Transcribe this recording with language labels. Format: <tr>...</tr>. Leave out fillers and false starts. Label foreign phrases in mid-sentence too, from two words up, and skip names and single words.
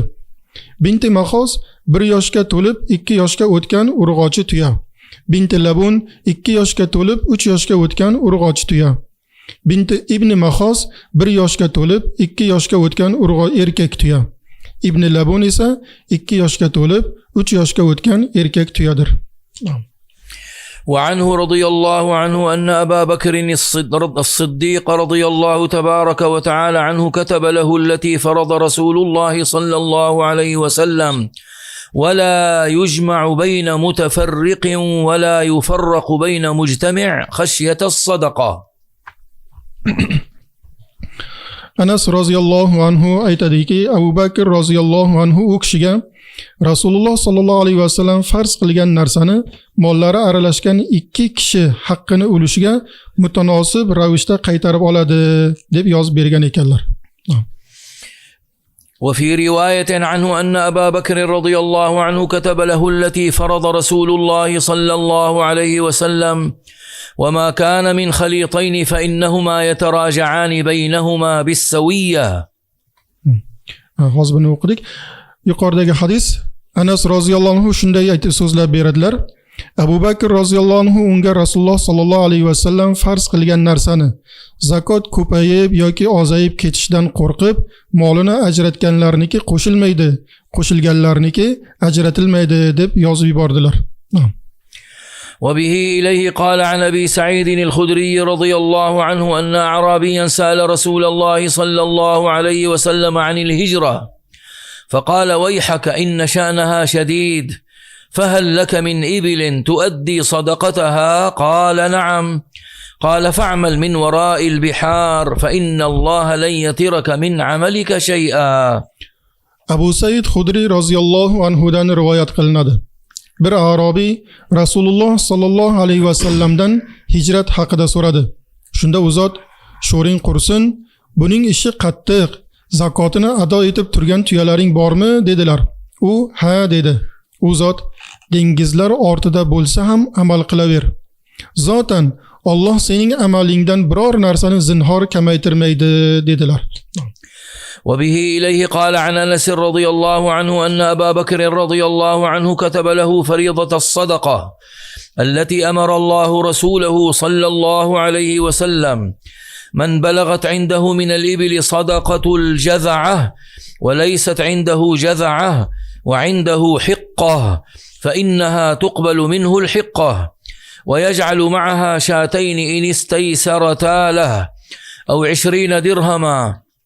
<ar>بنت مخاض</ar> <uz>1 yoshga to'lib 2 yoshga o'tgan urg'ochi tuya.</uz> <ar>بنت لبون</ar> <uz>2 yoshga to'lib 3 yoshga o'tgan urg'ochi tuya.</uz> <ar>بنت ابن مخاض</ar> <uz>1 yoshga to'lib 2 yoshga o'tgan erkak tuya.</uz> <ar>ابن لبون</ar> <uz>esa 2 yoshga to'lib 3 yoshga o'tgan erkak tuyadir.</uz> <ar>وعنه رضي الله عنه أن أبا بكر الصديق رضي الله تبارك وتعالى عنه كتب له التي فرض رسول الله صلى الله عليه وسلم ولا يجمع بين متفرق ولا يفرق بين مجتمع خشية الصدقة.</ar> <uz>Anas</uz> <ar>رضي الله عنه</ar> <uz>aytadiki, Abu Bakr</uz> <ar>رضي الله عنه</ar> <uz>u kishiga Rasululloh</uz> <ar>صلى الله عليه وسلم</ar> <uz>farz qilgan narsani mollari aralashgan 2 kishi haqqini ulushiga mutanosib ravishda qaytarib oladi deb yozib bergan ekanlar.</uz> <ar>وفي رواية عنه أن أبا بكر رضي الله عنه كتب له التي فرض رسول الله صلى الله عليه وسلم وما كان من خليطين فإنهما يتراجعان بينهما بالسوية.</ar> <uz>Hozir buni o'qidik. Yuqoridagi hadis Anas</uz> <ar>رضي الله عنه</ar> <uz>shunday aytib so'zlab beradilar. Abu Bakr</uz> <ar>رضي الله عنه</ar> <uz>unga Rasululloh</uz> <ar>صلى الله عليه وسلم</ar> <uz>farz qilgan narsani zakot ko'payib yoki ozayib ketishidan qo'rqib, molini ajratganlarniki qo'shilmaydi, qo'shilganlarniki ajratilmaydi deb yozib yubordilar.</uz> <ar>وبه إليه قال عن أبي سعيد الخدري رضي الله عنه أن أعرابيا سأل رسول الله صلى الله عليه وسلم عن الهجرة فقال ويحك إن شأنها شديد فهل لك من إبل تؤدي صدقتها؟ قال نعم. قال فاعمل من وراء البحار فإن الله لن يترك من عملك شيئا.</ar> <uz>Abu Said Khudri</uz> <ar>رضي الله عنه</ar> <uz>rivoyat qilinadi. Bir Arabiy Rasululloh</uz> <ar>صلى الله عليه وسلم</ar> <uz>hijrat haqida so'radi. Shunda u zot, "Sho'ring qursin, buning ishi qattiq, zakotini ado etib turgan tuyalaring bormi?" dedilar. U, "Ha" dedi. U zot, "Dengizlar ortida bo'lsa ham amal qilaver. Zotan Alloh sening amalingdan biror narsani zinhor kamaytirmaydi" dedilar.</uz> <ar>وبه إليه قال عن أنس رضي الله عنه أن أبا بكر رضي الله عنه كتب له فريضة الصدقة التي أمر الله رسوله صلى الله عليه وسلم من بلغت عنده من الإبل صدقة الجذعة وليست عنده جذعة وعنده حقة فإنها تقبل منه الحقة ويجعل معها شاتين إن استيسرتا له أو 20 درهما.</ar>